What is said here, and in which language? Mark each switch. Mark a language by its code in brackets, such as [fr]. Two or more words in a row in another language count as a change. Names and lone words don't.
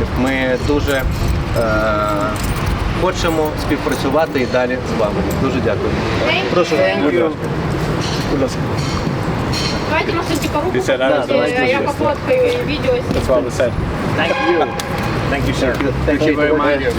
[uk] Ми дуже хочемо співпрацювати і далі з вами. Дуже дякую. Прошу. Будь ласка. [ru] Давайте, может, типа руку, [en] He said, I was [ru] Да, давайте. я пофоткаю и видео [en] That's what I said. Thank you. Thank you, sir. Thank you very much.